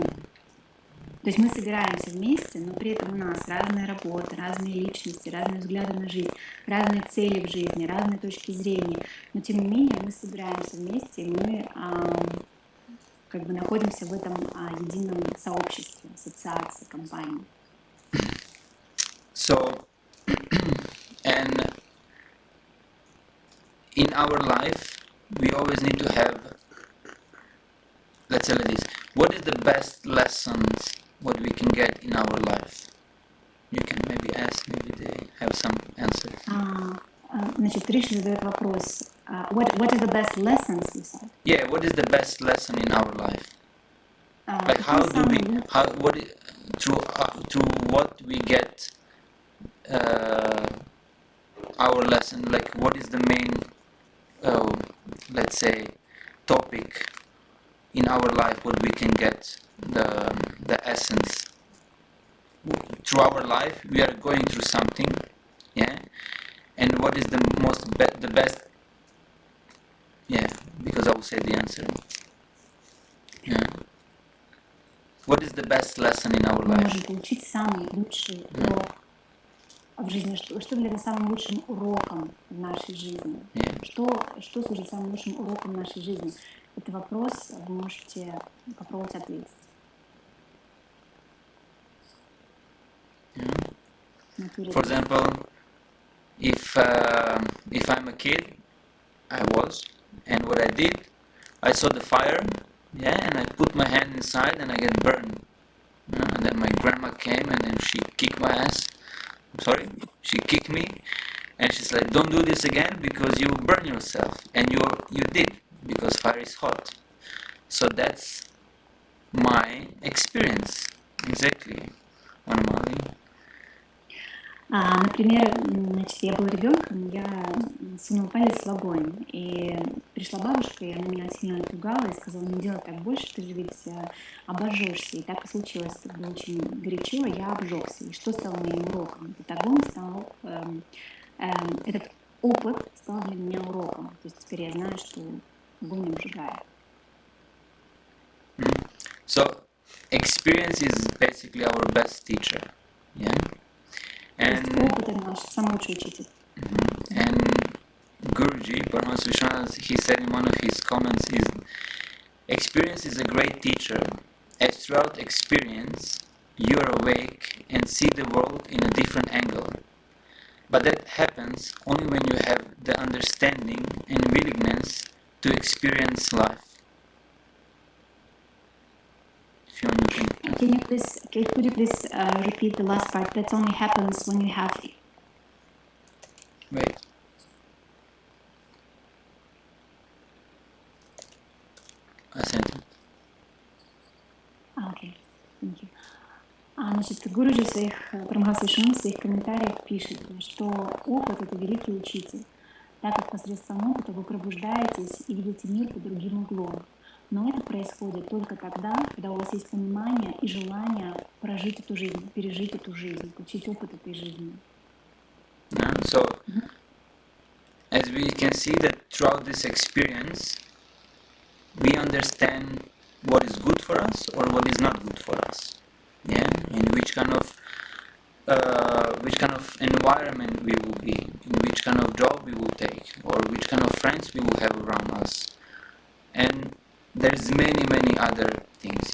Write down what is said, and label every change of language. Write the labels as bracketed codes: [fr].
[ru] То есть мы собираемся вместе, но при этом у нас разные работы, разные личности, разные взгляды на жизнь, разные цели в жизни, разные точки зрения. Но тем не менее мы собираемся вместе, и мы как бы находимся в этом едином сообществе, ассоциации, компании. [en] So, and in our life, we always need to have, let's say like this, what is the best lessons what we can get in our life? You can maybe ask, maybe they have some answers. [ru] Значит, Риши задает вопрос. [en] What are the best lessons, you said? Yeah, what is the best lesson in our life? Like through what we get our lesson, like what is the main, let's say, topic in our life, what we can get the essence. Through our life, we are going through something, yeah, and what is the the best, yeah, because I will say the answer, yeah. What is the best lesson in our life? [ru] Мы можем получить самый лучший урок в жизни. Что является самым лучшим уроком в нашей жизни? [en] Yeah. [ru] Что служит самым лучшим уроком в нашей жизни? Это вопрос, вы можете попробовать ответить. [en] Yeah. For example, if I'm a kid, I was, and what I did, I saw the fire, yeah, and I put my hand inside and I get burned. And then my grandma came and then she kicked my ass. She kicked me, and she's like, "Don't do this again because you will burn yourself." And you did, because fire is hot. So that's my experience, exactly, Anamali. [ru] Например, значит, я была ребенком, я сунула палец в огонь, и пришла бабушка, и она меня сильно напугала и сказала: не делай так больше, ты же ведь обожжешься. И так и случилось, это было очень горячо, я обжегся. И что стало моим уроком? Этот огонь стал, этот опыт стал для меня уроком. То есть теперь я знаю, что огонь не обжигает. [en] So experience is basically our best teacher. Yeah. [ru] То есть опыт — это наш самый лучший учитель. [en] And Guruji, Paramahansa Vishwanath, he said in one of his comments is, experience is a great teacher, as throughout experience you are awake and see the world in a different angle. But that happens only when you have the understanding and willingness to experience life. If you want to Could you please repeat the last part? That only happens when you have... Wait. A sentence. Окей, thank you. [ru] Значит, Гуруджи Парамаханса Вишванатха в своих комментариях пишет, что опыт — это великий учитель, так как посредством опыта вы пробуждаетесь и видите мир под другим углом. Но это происходит только тогда, когда у вас есть понимание и желание прожить эту жизнь, пережить эту жизнь, получить опыт этой жизни. [en] So, as we can see that throughout this experience, we understand what is good for us or what is not good for us. Yeah, and which kind of environment we will be, in which kind of job we will take, or which kind of friends we will have around us, and there's many other things.